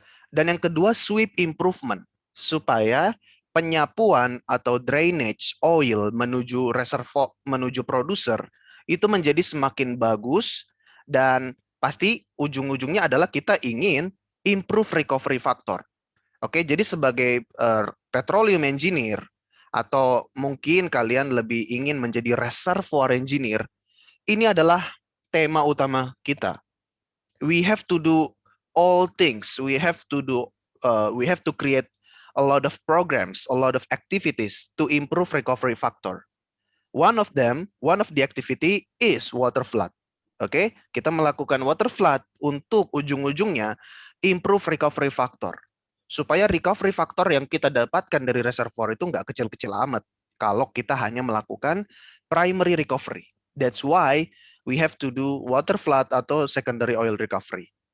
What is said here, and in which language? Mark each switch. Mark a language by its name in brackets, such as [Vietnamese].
[Indonesian] Dan yang kedua, sweep improvement, supaya penyapuan atau drainage oil menuju reservoir, menuju producer, itu menjadi semakin bagus, dan pasti ujung-ujungnya adalah kita ingin improve recovery factor. Oke, jadi sebagai petroleum engineer, atau mungkin kalian lebih ingin menjadi reservoir engineer, ini adalah tema utama kita. [English] We have to do all things. We have to create a lot of programs, a lot of activities to improve recovery factor. One of the activity is water flood. [Indonesian] Oke, kita melakukan water flood untuk ujung-ujungnya improve recovery factor. Supaya recovery factor yang kita dapatkan dari reservoir itu nggak kecil-kecil amat kalau kita hanya melakukan primary recovery. [English] That's why we have to do water flood atau secondary oil recovery.